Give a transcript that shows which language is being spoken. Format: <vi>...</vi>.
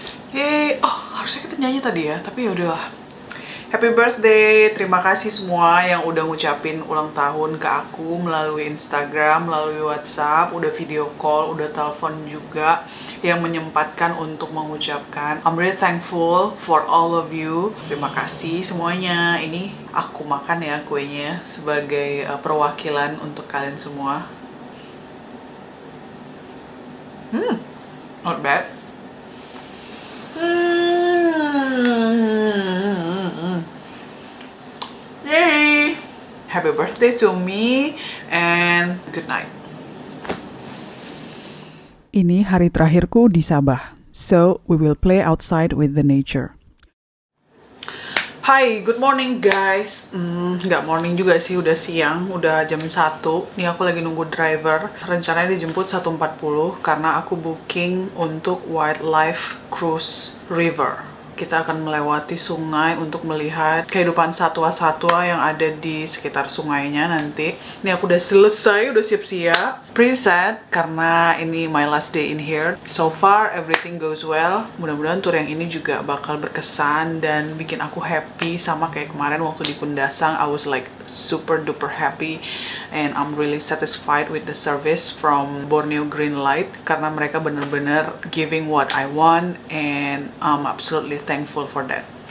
<id>Yeay. Oh, harusnya kita nyanyi tadi ya, tapi yaudahlah. Happy birthday, terima kasih semua yang udah ngucapin ulang tahun ke aku melalui Instagram, melalui WhatsApp, udah video call, udah telepon juga, yang menyempatkan untuk mengucapkan.</id> <en>I'm really thankful for all of you.</en> <id>Terima kasih semuanya. Ini aku makan ya kuenya sebagai perwakilan untuk kalian semua.</id> <en>Not bad. Yay! Happy birthday to me and good night.</en> <id>Ini hari terakhirku di Sabah,</id> <en>so we will play outside with the nature. Hai, good morning guys.</en> <id>Nggak morning juga sih, udah siang, udah jam 1. Nih aku lagi nunggu driver. Rencananya dijemput 1:40 karena aku booking untuk Wildlife Cruise River. Kita akan melewati sungai untuk melihat kehidupan satwa-satwa yang ada di sekitar sungainya nanti. Ini aku udah selesai, udah siap-siap.</id> <en>Pretty sad karena ini my last day in here. So far everything goes well.</en> <id>Mudah-mudahan tour yang ini juga bakal berkesan dan bikin aku happy sama kayak kemarin waktu di Kundasang.</id> <en>I was like super duper happy and I'm really satisfied with the service from Borneo Green Light</en> <id>karena mereka bener-bener</id> <en>giving what I want and I'm absolutely thankful for that.</en>